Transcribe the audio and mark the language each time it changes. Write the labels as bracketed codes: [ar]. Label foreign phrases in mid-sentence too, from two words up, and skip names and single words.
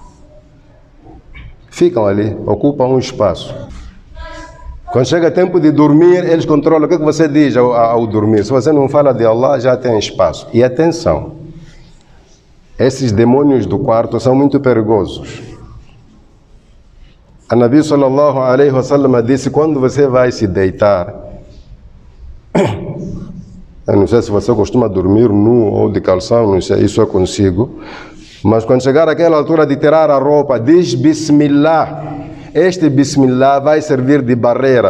[pt] Ficam ali, ocupam um espaço. Quando chega tempo de dormir, eles controlam o que você diz ao dormir. Se você não fala de Allah, já tem espaço. E atenção, esses demônios do quarto são muito perigosos. A Nabi [ar] صلى الله عليه وسلم [pt] disse: quando você vai se deitar, eu não sei se você costuma dormir nu ou de calção, não sei, isso eu consigo. Mas quando chegar àquela altura de tirar a roupa, diz Bismillah. Este Bismillah vai servir de barreira.